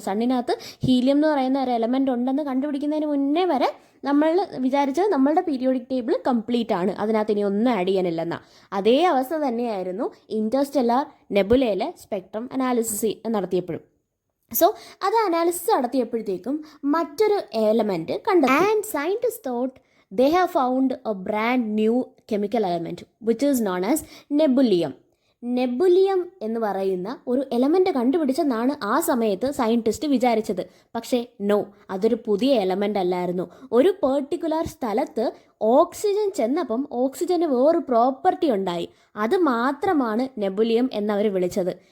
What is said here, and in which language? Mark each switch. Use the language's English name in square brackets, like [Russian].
[Malayalam] സണ്ണിനകത്ത് helium എന്ന് പറയുന്ന ഒരു എലമെൻ്റ് ഉണ്ടെന്ന് കണ്ടുപിടിക്കുന്നതിന് മുന്നേ വരെ നമ്മൾ വിചാരിച്ചത് നമ്മളുടെ പീരിയോഡിക് ടേബിൾ കംപ്ലീറ്റ് ആണ്, അതിനകത്ത് ഇനി ഒന്നും ആഡ് ചെയ്യാനില്ലെന്ന. അതേ അവസ്ഥ തന്നെയായിരുന്നു ഇൻറ്റർസ്റ്റെല്ലാർ നെബുലയിലെ സ്പെക്ട്രം അനാലിസിസ് നടത്തിയപ്പോഴും. സോ അത് അനാലിസിസ് നടത്തിയപ്പോഴത്തേക്കും മറ്റൊരു എലമെൻറ്റ് കണ്ടെത്തി. [English] And scientist thought they have found a brand new chemical element which is known as nebullium. [Malayalam] നെബുലിയം എന്ന് പറയുന്ന ഒരു എലമെൻ്റ് കണ്ടുപിടിച്ചെന്നാണ് ആ സമയത്ത് സയൻറ്റിസ്റ്റ് വിചാരിച്ചത്. പക്ഷേ നോ, അതൊരു പുതിയ എലമെൻ്റ് അല്ലായിരുന്നു. ഒരു പെർട്ടിക്കുലർ സ്ഥലത്ത് ഓക്സിജൻ ചെന്നപ്പം ഓക്സിജന് വേറൊരു പ്രോപ്പർട്ടി ഉണ്ടായി, അത് മാത്രമാണ് നെബുലിയം എന്നവർ വിളിച്ചത്.